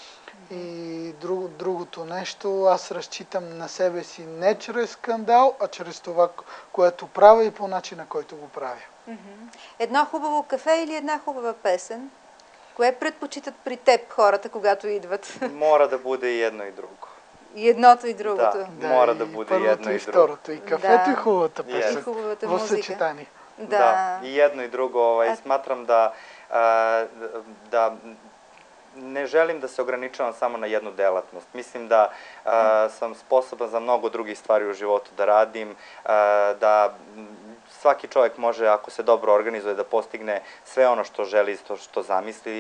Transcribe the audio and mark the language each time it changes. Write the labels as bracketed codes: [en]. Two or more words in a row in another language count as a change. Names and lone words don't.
[bg] И другото нещо, аз разчитам на себе си не чрез скандал, а чрез това, което правя и по начина, който го правя. Едно хубаво кафе или една хубава песен? Кое предпочитат при теб хората, когато идват? [sr] Mora da bude i jedno i drugo. [bg] И едното и другото. Да, [sr] mora da bude i jedno i drugo. [bg] Второто, и кафето, и хубавата песен. И хубавата в музика. съчетание. Да. [sr] I jedno i drugo. Smatram da ne želim da se ograničavam samo na jednu delatnost. Mislim da sam sposoban za mnogo drugih stvari u životu da radim, da svaki čovjek može, ako se dobro organizuje, da postigne sve ono što želi, što zamisli.